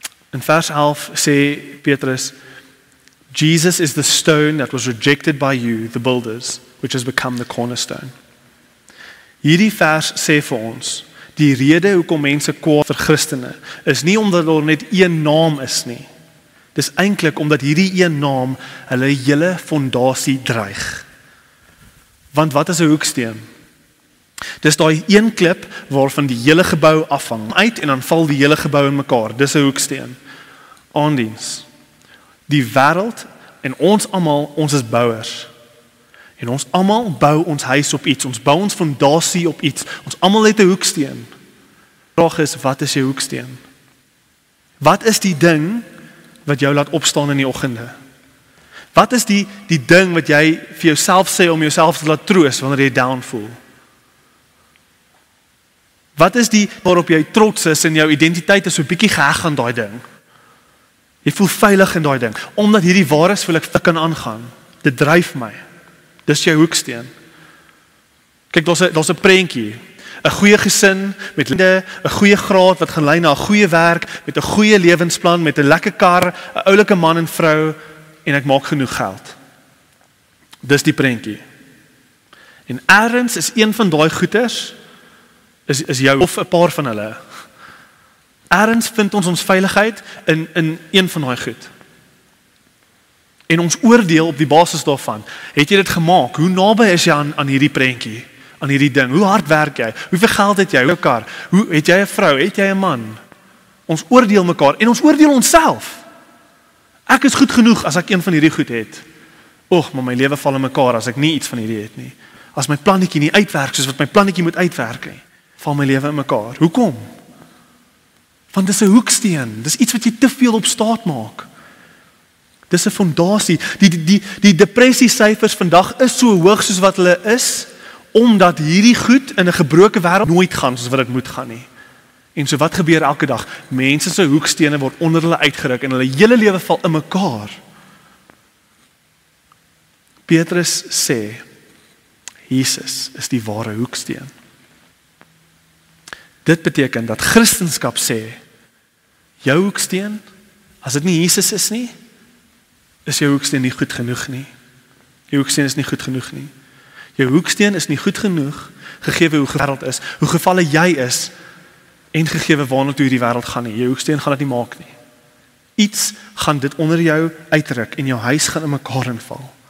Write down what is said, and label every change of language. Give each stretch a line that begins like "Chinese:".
Afrikaans: In vers 11 sê Petrus,
English: Jesus is the stone that was rejected by you, the builders, which has become the cornerstone.
Afrikaans: Hierdie vers sê vir ons, die rede hoekom mense kwaad vir Christene, is nie omdat daar net een naam is nie. Dis eintlik omdat hierdie een naam hulle hele fondasie dreig. Want wat is 'n hoeksteen? Dis daai een klip waarvan die hele gebou afhang uit en dan val die hele gebou in mekaar. Dis 'n hoeksteen. Aandiens. Die wêreld en ons almal, ons is bouers. En ons almal bou ons huis op iets. Ons bou ons fondasie op iets. Ons almal het 'n hoeksteen. Die vraag is, wat is jou hoeksteen? Wat is die ding wat jou laat opstaan in die oggende? Wat is die ding wat jy vir jouself sê om jouself te laat troos wanneer jy down voel? Wat is die waarop jy trots is en jou identiteit is so bietjie geheg aan daai ding? Jy voel veilig in daai ding. Omdat hierdie waar is, wil ek kan aangaan. Dit dryf my. Dis jou hoeksteen. Kyk, daar's 'n prentjie. 'n Goeie gesin met 'n goeie graad wat gaan lei na 'n goeie werk, met 'n goeie lewensplan, met 'n lekker kar, 'n oulike man en vrou en ek maak genoeg geld. Dis die prentjie. En ergens is een van daai goeders is jou of 'n paar van hulle. Ergens vind ons veiligheid in een van daai goed. En ons oordeel op die basis daarvan, het jy dit gemaak? Hoe naby is jy aan hierdie prentjie, aan hierdie ding? Hoe hard werk jy? Hoeveel geld het jy? Jou kar? Hoe het jy 'n vrou? Het jy 'n man? Ons oordeel mekaar en ons oordeel onsself. Ek is goed genoeg as ek een van hierdie goed het. Maar my lewe val in mekaar as ek nie iets van hierdie het nie. As my plannetjie nie uitwerk soos wat my plannetjie moet uitwerk nie, val my lewe in mekaar. Hoekom? Want dis 'n hoeksteen. Dis iets wat jy te veel op staat maak. Dis 'n fondasie. Die depressiesyfers vandag is so hoog soos wat hulle is, omdat hierdie goed in 'n gebroke wêreld nooit gaan soos wat dit moet gaan nie. En so wat gebeur elke dag? Mense se hoekstene word onder hulle uitgeruk en hulle hele lewe val in mekaar. Petrus sê, Jesus is die ware hoeksteen. Dit beteken dat Christendom sê, jou hoeksteen, as dit nie Jesus is nie, is jou hoeksteen nie goed genoeg nie. Jou hoeksteen is nie goed genoeg nie. Jou hoeksteen is nie goed genoeg, gegee hoe wêreld is, hoe gevalle jy is, en gegee waarna toe hierdie wêreld gaan nie. Jou hoeksteen gaan dit nie maak nie. Iets gaan dit onder jou uitruk, en jou huis gaan in mekaar inval.